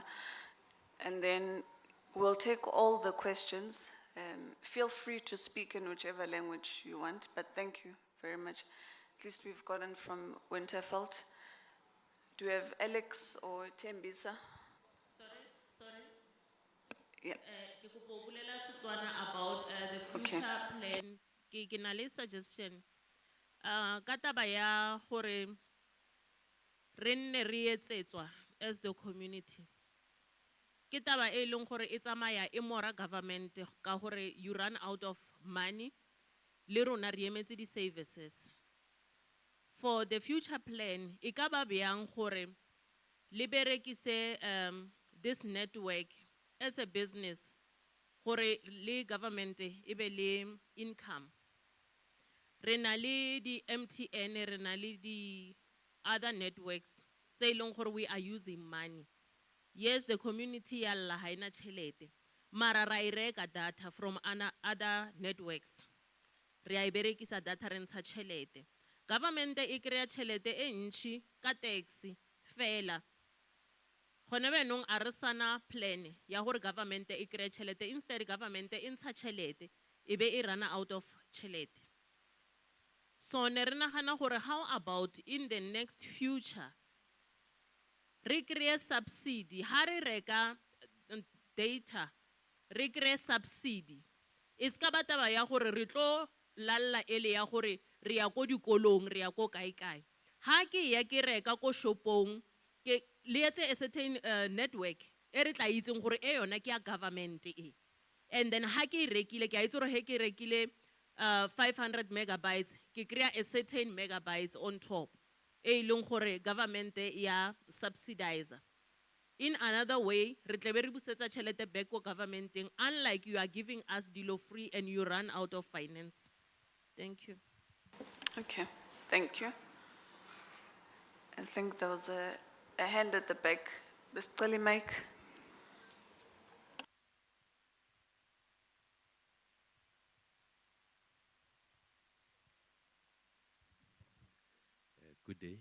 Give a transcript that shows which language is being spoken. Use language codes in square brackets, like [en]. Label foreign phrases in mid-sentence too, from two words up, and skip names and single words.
[en] And then we'll take all the questions. Feel free to speak in whichever language you want, but thank you very much. At least we've gotten from Winterfeld. Do we have Alex or Tembisa? Sorry. Yeah. [st] Ke kopa ho bolela Setswana [en] about the future plan. [st] Ke na le suggestion. Ka taba ya hore re nne re etsetswa [en] as the community. [st] Ke taba e leng gore e tsamaya e mora government ka hore [en] you run out of money, [st] le rona re emetse di services. [en] For the future plan, [st] e ka ba bjang gore le berekise [en] this network as a business, [st] gore le government e be le income. Re na le di MTN, re na le di [en] other networks [st] tse leng gore [en] we are using money. Yes, the community [st] ya lla ha ina tšhelete, mara ra e reka [en] data from other networks. [st] Re a e berekisa data re ntsha tšhelete. Government e kry-a tšhelete e ntši ka taxi fela. Gone benong a re sana plan ya gore government e kry-a tšhelete, instead government e ntsha tšhelete e be e [en] run out of [st] tšhelete. So ne re nagana gore [en] how about in the next future [st] re kry-e subsidy, ha re reka data re kry-e subsidy. E ska ba taba ya gore re tlo lalla ele ya gore re ya ko dikolong, re ya ko kae. Ha ke ya ke reka ko shopong, ke le etse [en] a certain network [st] e re tla itseng gore e yona ke ya government e. [en] And then [st] ha ke rekile, ke a itse gore he ke rekile 500 megabytes, ke kry-a [en] a certain megabytes on top. [st] E leng gore government ya subsidizer. In another way, re tla be re busetsa tšhelete back ko governmenteng, [en] unlike you are giving us [st] dilo [en] free and you run out of finance. Thank you. Okay, thank you. I think there was a hand at the back. The Steli mic. Good day.